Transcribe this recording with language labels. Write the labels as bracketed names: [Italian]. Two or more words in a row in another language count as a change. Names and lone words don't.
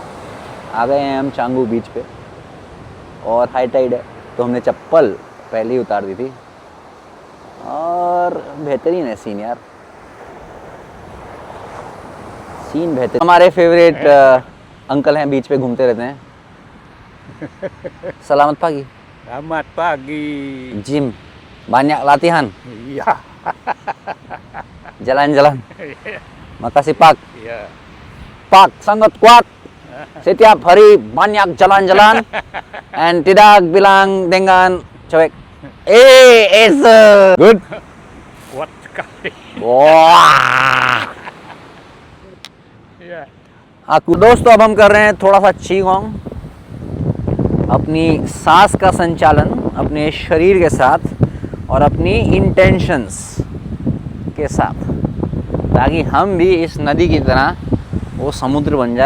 [Hindi] आ गए हैं हम चांगू बीच पे और [English] high tide [Hindi] है, तो हमने चप्पल पहले ही उतार दी थी। और बेहतरीन है सीन यार, सीन बेहतरीन। हमारे फेवरेट अंकल हैं, बीच पे घूमते रहते हैं। [Indonesian] Selamat pagi. Selamat pagi. Gym, banyak latihan. Iya. Jalan-jalan. Makasih Pak. Iya. Pak sangat kuat. Setiap hari banyak jalan-jalan and tidak bilang dengan cewek. [English] Is good. [Indonesian] Kuat sekali. Wah. Iya. [Hindi] आपको दोस्तों, अब हम कर रहे हैं थोड़ा सा चीगोंग, अपनी सांस का संचालन अपने शरीर के साथ और अपनी इंटेंशंस के साथ, ताकि हम भी इस नदी की तरह वो समुद्र बन जाए।